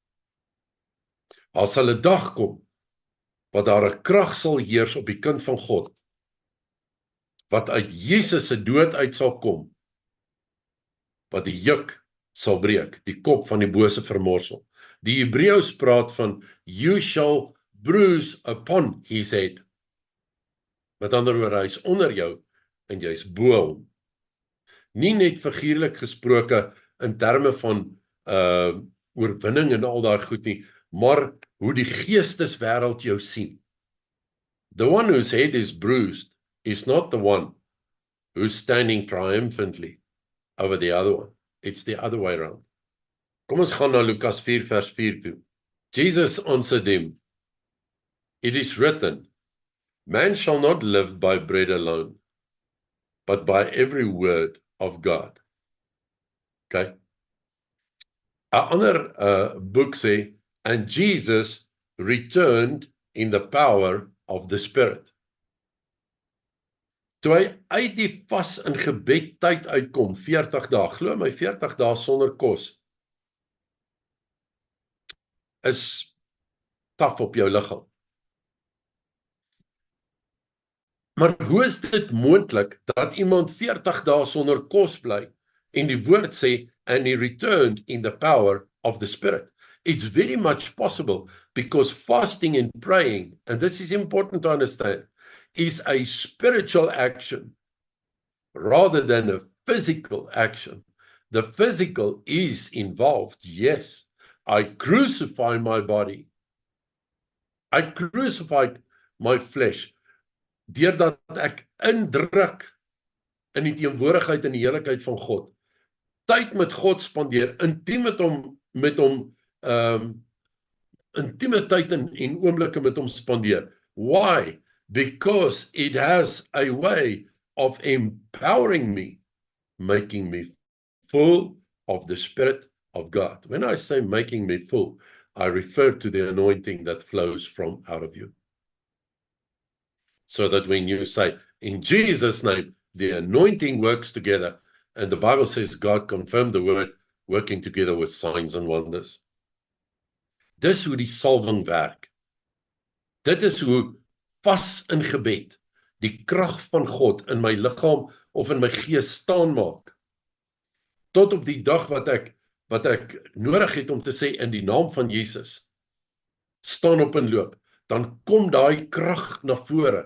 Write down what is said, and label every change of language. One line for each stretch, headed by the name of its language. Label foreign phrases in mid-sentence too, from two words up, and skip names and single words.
Afrikaans: As hulle dag kom, wat daar 'n krag sal heers op die kind van God, wat uit Jesus se dood uit sal kom, wat die juk sal breek, die kop van die bose vermorsel. Die Hebreëus praat van,
English: you shall bruise upon his head.
Afrikaans: Met ander woorde, hy is onder jou, en jy is bo hom. Nie net figuurlik gesproke in terme van oorwinning en al daai goed nie, maar hoe die geesteswêreld jou sien.
English: The one whose head is bruised is not the one who's standing triumphantly over the other one. It's the other way around.
Afrikaans: Kom ons gaan na Lukas 4 vers 4 toe.
English: Jesus answered him, it is written, man shall not live by bread alone, but by every word of God.
Afrikaans: Okay. 'n ander boek sê,
English: and Jesus returned in the power of the Spirit.
Afrikaans: Toe hy uit die vas en gebed tyd uitkom, 40 dae, glo my 40 dae sonder kos, is taf op jou liggaam. Maar hoe is dit moontlik dat iemand 40 dae sonder kos bly en die woord sê
English: and he returned in the power of the Spirit? It's very much possible because fasting and praying, and this is important to understand, is a spiritual action rather than a physical action. The physical is involved, yes. I crucify my body. I crucified my flesh,
Afrikaans: deurdat ek indruk in die teenwoordigheid en die heiligheid van God. Tyd met God spandeer, intiem met hom intieme tyd en oomblikke met hom spandeer.
English: Why? Because it has a way of empowering me, making me full of the Spirit of God. When I say making me full, I refer to the anointing that flows from out of you. So that when you say, in Jesus' name, the anointing works together, and the Bible says God confirmed the word, working together with signs and wonders.
Afrikaans: Dis hoe die salwing werk. Dit is hoe vas in gebed die krag van God in my liggaam of in my gees staan maak. Tot op die dag wat ek nodig het om te sê in die naam van Jesus, staan op en loop, dan kom daai krag na vore.